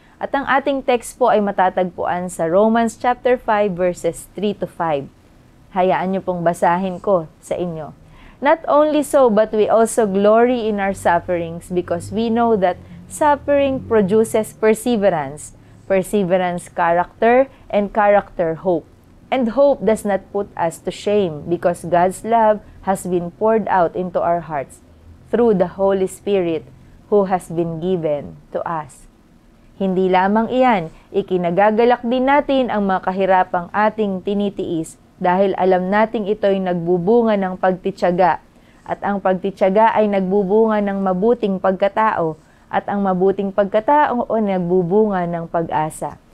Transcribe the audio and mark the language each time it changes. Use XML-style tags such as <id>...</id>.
<tl>At ang ating text po ay matatagpuan sa Romans chapter 5 verses 3 to 5. Hayaan niyo pong basahin ko sa inyo.</tl> <en>Not only so, but we also glory in our sufferings because we know that suffering produces perseverance, perseverance character, and character hope. And hope does not put us to shame because God's love has been poured out into our hearts through the Holy Spirit who has been given to us.</en> <tl>Hindi lamang iyan, ikinagagalak din natin ang mga kahirapang ating tinitiis dahil alam nating ito'y nagbubunga ng pagtitiyaga at ang pagtitiyaga ay nagbubunga ng mabuting pagkatao at ang mabuting pagkatao ay nagbubunga ng pag-asa.</tl>